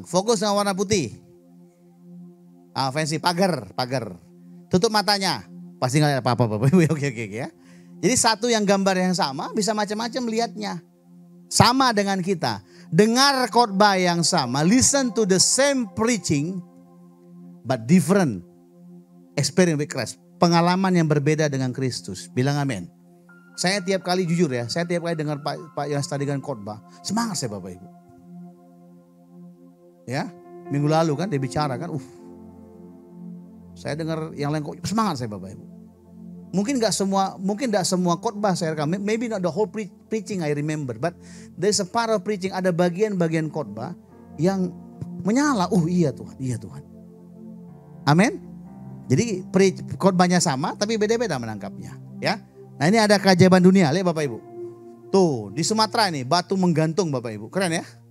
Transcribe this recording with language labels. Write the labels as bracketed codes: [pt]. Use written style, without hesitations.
[id] Fokus dengan warna putih. Fancy, pagar. Tutup matanya. Pasti nggak ada apa-apa Bapak Ibu. Oke ya. Jadi satu yang gambar yang sama bisa macam-macam lihatnya. Sama dengan kita. Dengar khotbah yang sama. [en] Listen to the same preaching. But different experience with Christ. [id] Pengalaman yang berbeda dengan Kristus. Bilang amin. Saya tiap kali jujur ya. Saya tiap kali dengar Pak Yohanes tadi dengan khotbah. Semangat saya Bapak Ibu. Ya. Minggu lalu kan dia bicara kan. Saya dengar yang lain kok semangat saya Bapak Ibu. Mungkin gak semua khotbah saya rekam. [en] Maybe not the whole preaching I remember. But there's a part of preaching. [id] Ada bagian-bagian khotbah yang menyala. Iya Tuhan. Amin. Jadi khotbahnya sama tapi beda-beda menangkapnya. Ya. Nah ini ada keajaiban dunia. Lihat Bapak Ibu. Tuh di Sumatera ini batu menggantung Bapak Ibu. Keren ya.